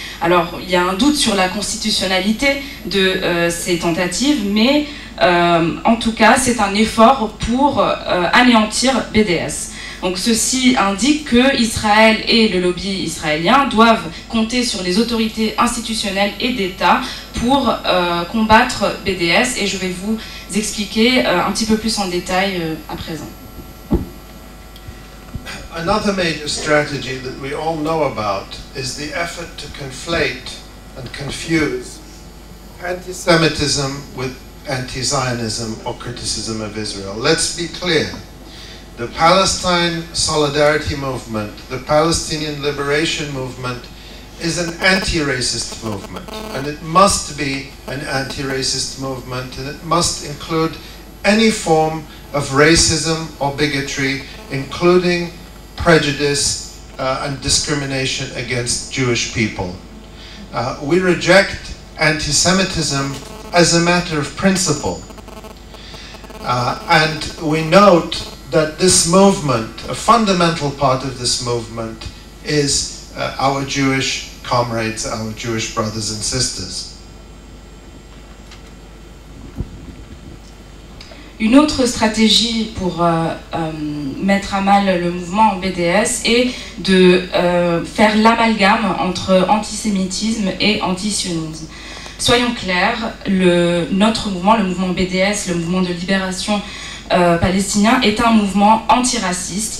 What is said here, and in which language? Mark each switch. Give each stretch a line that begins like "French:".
French: Alors, il y a un doute sur la constitutionnalité de ces tentatives, mais en tout cas, c'est un effort pour anéantir BDS. Donc ceci indique que Israël et le lobby israélien doivent compter sur les autorités institutionnelles et d'État pour combattre BDS, et je vais vous expliquer un petit peu plus en détail à présent.
English: Another major strategy that we all know about is the effort to conflate and confuse anti-Semitism with anti-Zionism or criticism of Israel. Let's be clear. The Palestine Solidarity Movement, the Palestinian Liberation Movement, is an anti-racist movement, and it must be an anti-racist movement, and it must include any form of racism or bigotry, including prejudice and discrimination against Jewish people. We reject anti-Semitism as a matter of principle, and we note that this movement, a fundamental part of this movement, is our Jewish comrades, our Jewish brothers and sisters.
French: Une autre stratégie pour mettre à mal le mouvement BDS est de faire l'amalgame entre antisémitisme et antisionisme. Soyons clairs, notre mouvement, le mouvement BDS, le mouvement de libération palestinien, est un mouvement antiraciste.